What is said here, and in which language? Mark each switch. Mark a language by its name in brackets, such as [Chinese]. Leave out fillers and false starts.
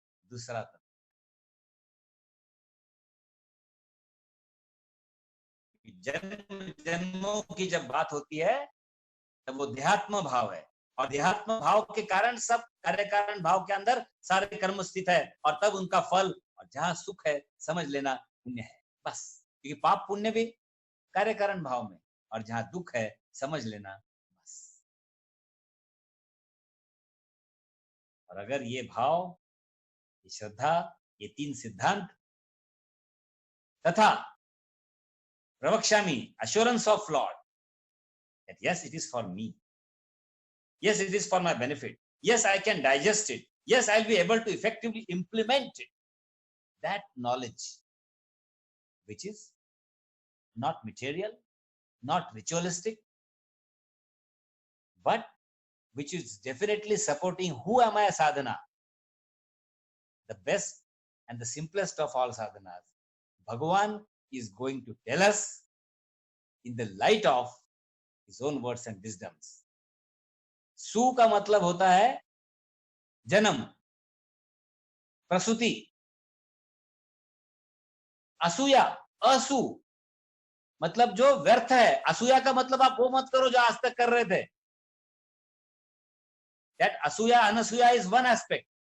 [Hindi] दूसरा तत्व, जन्म जन्मों की जब बात होती है तब वो देहात्म भाव है, और देहात्म भाव के कारण सब कार्य कारण भाव के अंदर सारे कर्म स्थित है, और तब उनका फल, और जहां सुख है समझ लेना पुण्य है, बस। क्योंकि पाप पुण्य भी कार्य कारण भाव में, और जहां दुख है समझ लेना बस। और अगर ये भाव, ये श्रद्धा, ये 3 सिद्धांत तथा प्रवक्ष्यामि [English] assurance of Lord that yes it is for me, yes it is for my benefit, yes I can digest it, yes I'll be able to effectively implement it, that knowledge which is not material, not ritualistic, but which is definitely supporting who am I sadhana, the best and the simplest of all sadhanas, Bhagavan is going to tell us in the light of his own words and wisdoms. [Hindi] सु का मतलब होता है जन्म, प्रसूति, असूया, असु मतलब जो व्यर्थ है, असूया का मतलब आप वो मत करो जो आज तक कर रहे थे। [English] That असूया अनसूया is one aspect,